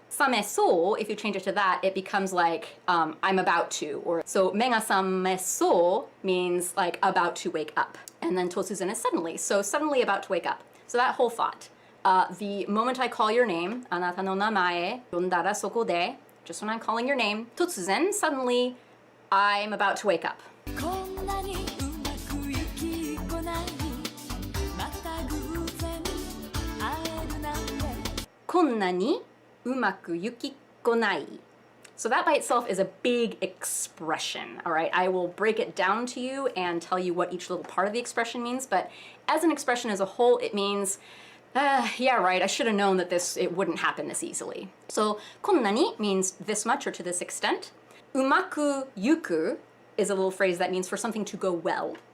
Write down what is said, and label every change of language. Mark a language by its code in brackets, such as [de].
[en] Samesou, if you change it to that, it becomes like I'm about to, or so mega samesou means like about to wake up, and then totsuzen is suddenly, so suddenly about to wake up. So that whole thought. The moment I call your name, [ja] あなたの名前, 呼んだらそこで, [en] just when I'm calling your name, 突然, suddenly, I'm about to wake up. [ja] こんなにうまくいきっこない、また偶然、会えるなんて。こんなにうまくいきっこない. [en] So that by itself is a big expression, all right? I will break it down to you and tell you what each little part of the expression means, but as an expression as a whole, it means yeah, right, I should have known that it wouldn't happen this easily. So, こんなに means this much or to this extent. Umaku yuku is a little phrase that means for something to go well.